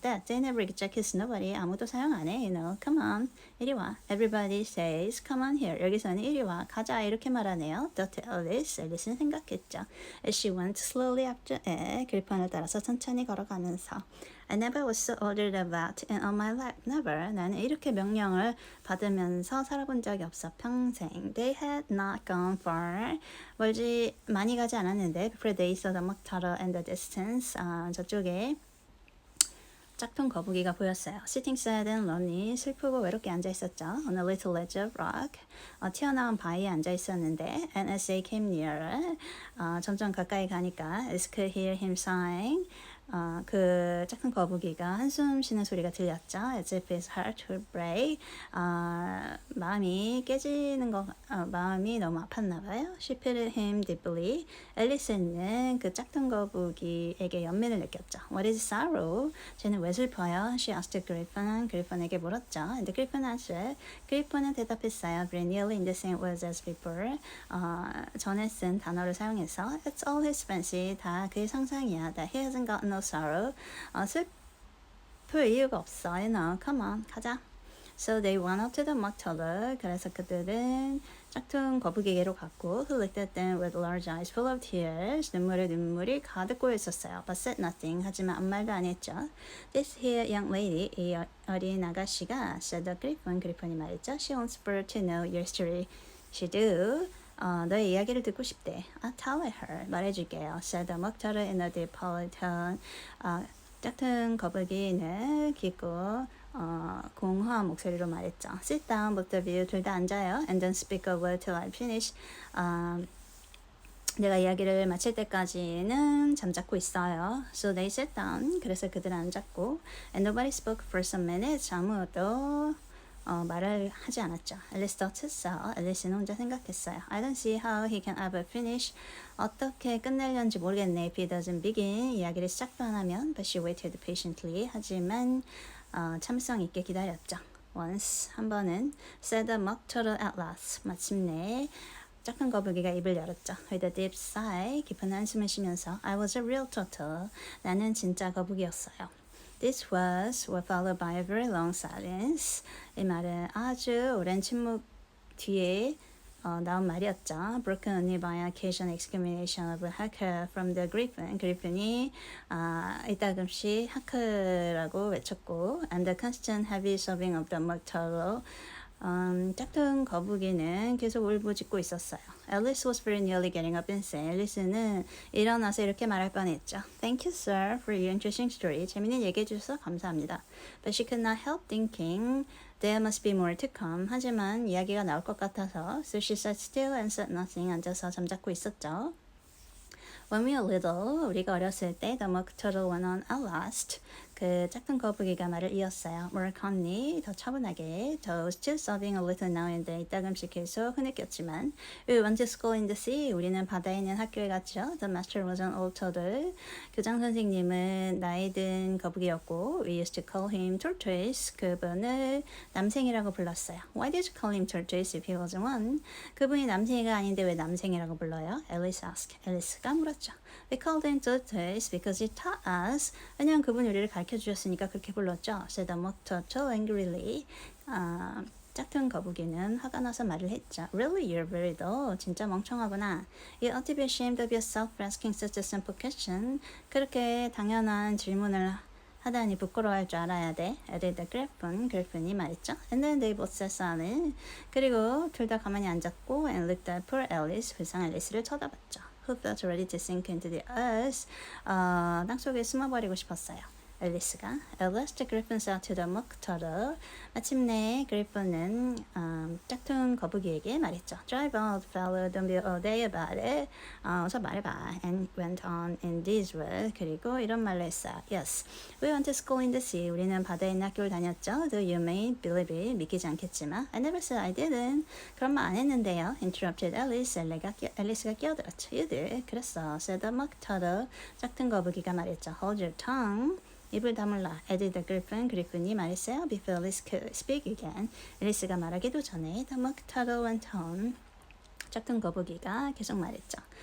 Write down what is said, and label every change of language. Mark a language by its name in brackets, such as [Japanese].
[English] That they never execute nobody. [Korean] 아무도 사용 안 해. [English] You know. Come on. [Korean] 이리 와. [English] Everybody says, come on here. [Korean] 여기서는 이리 빨리 와. 가자. 이렇게 말하네요. [English] thought Alice. [Korean] 앨리스는 생각했죠. [English] As she went slowly after it. [Korean] 그리폰을 따라서 천천히 걸어가면서 [English] I never was so ordered about in all my life. Never. [Korean] 나는 이렇게 명령을 받으면서 살아본 적이 없어. 평생. [English] They had not gone far. [Korean] 멀지 많이 가지 않았는데 [English] before they saw the mock turtle and the distance. [Korean] 저쪽에 짝퉁 거북이가 보였어요. [English] Sitting sad and lonely, [Korean] 슬프고 외롭게 앉아 있었죠. [English] On a little ledge of rock, [Korean] 튀어나온 바위에 앉아 있었는데, [English] and as they came nearer, [Korean] 점점 가까이 가니까, [English] Alice could hear him sighing. [Korean] 그 짝퉁 거북이가 한숨 쉬는 소리가 들렸죠. [English] As if his heart would break. [Korean] 마음이 깨지는 거, 마음이 너무 아팠나 봐요. [English] She pitied him deeply. [Korean] 앨리스는 그 짝퉁 거북이에게 연민을 느꼈죠. [English] What is sorrow? [Korean] 쟤는 왜 슬퍼요? [English] She asked the Griffin. [Korean] 그리폰에게 물었죠. [English] And the Griffin answered. [Korean] 그리폰은 대답했어요. [English] Very nearly in the same words as before. [Korean] 전에 쓴 단어를 사용해서 [English] It's all his fancy. [Korean] 다 그의 상상이야. [English] That he hasn't got no sorrow. [Korean] 슬플 이유가 없어. [English] You know. Come on. [Korean] 가자. [English] So they went up to the mock turtle. [Korean] 그래서 그들은 짝퉁 거북이에게로 갔고 [English] Who looked at them with large eyes full of tears. [Korean] 눈물이 가득 고여 있었어요. [English] But said nothing. [Korean] 하지만 아무 말도 안 했죠. [English] This here young lady, [Korean] 이 어린 아가씨가 [English] said the Griffin. [Korean] 그리폰이 말했죠. [English] She wants for to know your story. She do. [Korean] 너의 이야기를 듣고 싶대. [English] I'll tell her. [Korean] 말해줄게요. [English] Said the mock turtle in a deep tone. [Korean] 짝퉁 거북이는 깊고 공허한 목소리로 말했죠. [English] Sit down, both of you. [Korean] 둘 다 앉아요. [English] And don't speak a word till I finish. [Korean] 내가 이야기를 마칠 때까지는 잠자코 있어요. [English] So they sat down. [Korean] 그래서 그들은 앉았고 [English] And nobody spoke for some minutes. [Korean] 아무도 말을 하지 않았죠. [English] Alice thought so. [Korean] 앨리스는 혼자 생각했어요. [English] I don't see how he can ever finish. [Korean] 어떻게 끝내려는지 모르겠네. [English] If he doesn't begin. [Korean] 이야기를 시작도 안 하면. [English] But she waited patiently. [Korean] 하지만 참을성 있게 기다렸죠. [English] Once, [Korean] 한 번은 [English] said the mock turtle at last. [Korean] 마침내 짝퉁 거북이가 입을 열었죠. [English] With a deep sigh. [Korean] 깊은 한숨을 쉬면서 [English] I was a real turtle. [Korean] 나는 진짜 거북이였어요. [English] This was followed by a very long silence. [Korean] 이 말은 아주 오랜 침묵 뒤에 나온 말이었죠. [English] Broken only by occasional exclamation of Hacker from the Griffin. [Korean] 그리핀이 이따금씩 하크라고 외쳤고 [English] and the constant heavy sobbing of the mock turtle. [Korean] 짝퉁 거북이는 계속 울부짖고 있었어요. [English] Alice was very nearly getting up and saying, [Korean] 앨리스는 일어나서 이렇게 말할 뻔했죠. [English] Thank you, sir, for your interesting story. [Korean] 재미있는 얘기해 주셔서 감사합니다. [English] But she could not help thinking there must be more to come. [Korean] 하지만 이야기가 나올 것 같아서 [English] So she sat still and said nothing. [Korean] 앉아서 잠자코 있었죠. [English] When we were little, [Korean] 우리가 어렸을 때 [English] The mock turtle went on at last. [Korean] 그 짝퉁 거북이가 말을 이었어요. [English] More calmly, [Korean] 더 차분하게, [English] though still sobbing a little now and then. [Korean] 이따금씩 계속 흐느꼈지만 [English] We went to school in the sea. [Korean] 우리는 바다에 있는 학교에 갔죠. [English] The master was an old turtle. [Korean] 교장 선생님은 나이 든 거북이였고 [English] We used to call him tortoise. [Korean] 그분을 남생이라고 불렀어요. [English] Why did you call him tortoise if he wasn't one? [Korean] 그분이 남생이가 아닌데 왜 남생이라고 불러요? [English] Alice asked. [Korean] 앨리스가 물었죠. [English] We called him tortoise because he taught us. [Korean] 왜냐면 그분이 우리를 가르쳐 주셨으니까 그렇게 불렀죠. [English] said the mock turtle angrily. [Korean] 짝퉁 거북이는 화가 나서 말을 했죠. [English] Really, you're very dull. [Korean] 진짜 멍청하구나. [English] You ought to be ashamed of yourself for asking such a simple question. [Korean] 그렇게 당연한 질문을 하다니 부끄러워할 줄 알아야 돼. [English] added the Griffin. [Korean] 그리핀이 말했죠. [English] And then they both sat silent. [Korean] 그리고 둘 다 가만히 앉았고 [English] and looked at poor Alice. [Korean] 불쌍한 앨리스를 쳐다봤죠. [English] Who felt ready to sink into the earth. [Korean] 땅속에 숨어버리고 싶었어요. 앨리스가 [English] At last the Griffin said to the mock turtle. [Korean] 마침내 그리핀은 짝퉁 거북이에게 말했죠. [English] Drive out, fellow. Don't be all day about it. [Korean] 어서 말해봐. [English] And went on in these words. [Korean] 그리고 이런 말로 했어요. [English] Yes, we went to school in the sea. [Korean] 우리는 바다에 있는 학교를 다녔죠. [English] Though you may believe it. [Korean] 믿기지 않겠지만 [English] I never said I didn't. [Korean] 그런 말 안 했는데요. [English] Interrupted Alice. [Korean] 앨리스가 끼어들었죠. [English] You did. [Korean] 그랬어. [English] Said the mock turtle. [Korean] 짝퉁 거북이가 말했죠. [English] Hold your tongue. [Korean] 입을 다물라. [English] added the Griffin. [Korean] 그리핀이 말했어요. [English] Before Alice could speak again. [Korean] 앨리스가 말하기도 전에 [English] the mock turtle went on. [Korean] 짝퉁 거북이가 계속 말했죠.